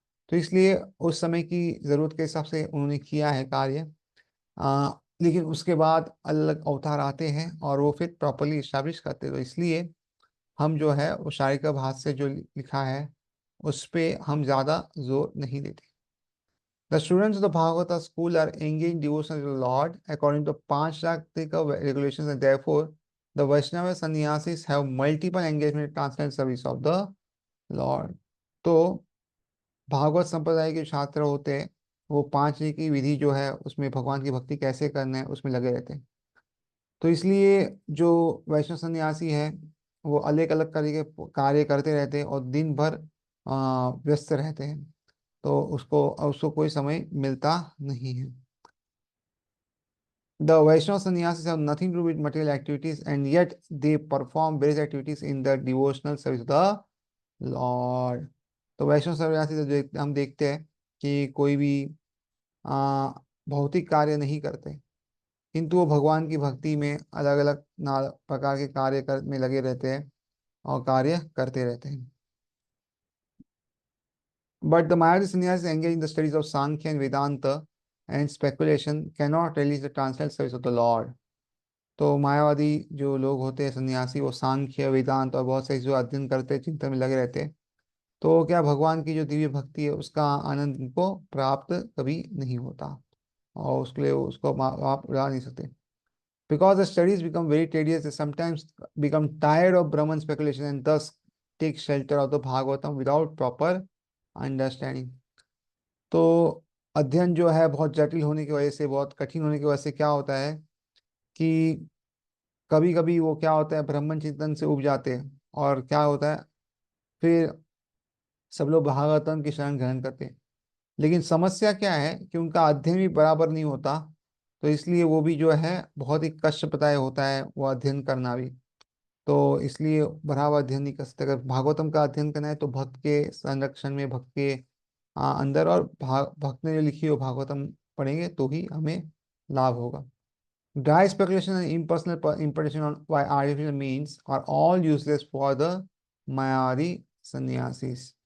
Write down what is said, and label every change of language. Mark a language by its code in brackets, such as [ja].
[hi] तो इसलिए उस समय की जरूरत के हिसाब से उन्होंने किया है कार्य। लेकिन उसके बाद अलग अवतार आते हैं और वो फिर प्रॉपरली इस्टेब्लिश करते हैं। तो इसलिए हम जो है वो शारीरिक भाष से जो लिखा है उस पे हम ज्यादा जोर नहीं देते। [en] The students of the Bhagavata school are engaged in devotion to the Lord according to Pancharatrika regulations, and therefore the Vaishnava sannyasis have multiple engagement in transcendental service of the Lord. [hi] तो भागवत संप्रदाय के छात्र होते हैं, वो पांच की विधि जो है उसमें भगवान की भक्ति कैसे करना है उसमें लगे रहते हैं। तो इसलिए जो वैष्णव सन्यासी है वो अलग अलग तरीके के कार्य करते रहते हैं और दिन भर व्यस्त रहते हैं। तो उसको उसको कोई समय मिलता नहीं है। [en] The Vaishnava sannyasis have nothing to do with material activities, and yet they perform various activities in the devotional service of the Lord. [hi] तो वैष्णव सन्यासी से हम देखते हैं कि कोई भी आ, भौतिक कार्य नहीं करते, किंतु वो भगवान की भक्ति में अलग अलग प्रकार के में लगे रहते हैं और कार्य करते रहते हैं। [en] But the Mayavadi sannyasis engaged in the studies of Sankhya and Vedanta and speculation cannot release the transcendental service of the Lord. [hi] तो मायावादी जो लोग होते हैं सन्यासी, वो सांख्य वेदांत और बहुत से जो अध्ययन करते हैं, चिंतन में लगे रहते हैं, तो क्या भगवान की जो दिव्य भक्ति है उसका आनंद उनको प्राप्त कभी नहीं होता, और उसके लिए उसको आप उड़ा नहीं सकते। [en] Because the studies become very tedious, they sometimes become tired of Brahman speculation and thus take shelter of the Bhagavatam without proper understanding. [hi] तो अध्ययन जो है बहुत जटिल होने की वजह से, बहुत कठिन होने की वजह से क्या होता है कि कभी कभी वो क्या होता है, ब्राह्मण चिंतन से उब जाते हैं और क्या होता है फिर सब लोग भागवतम की शरण ग्रहण करते हैं। लेकिन समस्या क्या है कि उनका अध्ययन भी बराबर नहीं होता, तो इसलिए वो भी जो है बहुत ही कष्टप्रदाय होता है वो अध्ययन करना भी। तो इसलिए बराबर अध्ययन नहीं कर सकते। अगर भागवतम का अध्ययन करना है तो भक्त के संरक्षण में, भक्त के अंदर, और भक्त ने जो लिखी हो भागवतम पढ़ेंगे तो ही हमें लाभ होगा। [en] Dry speculation and impersonal interpretation on by artificial means are all useless for the Mayari sannyasis.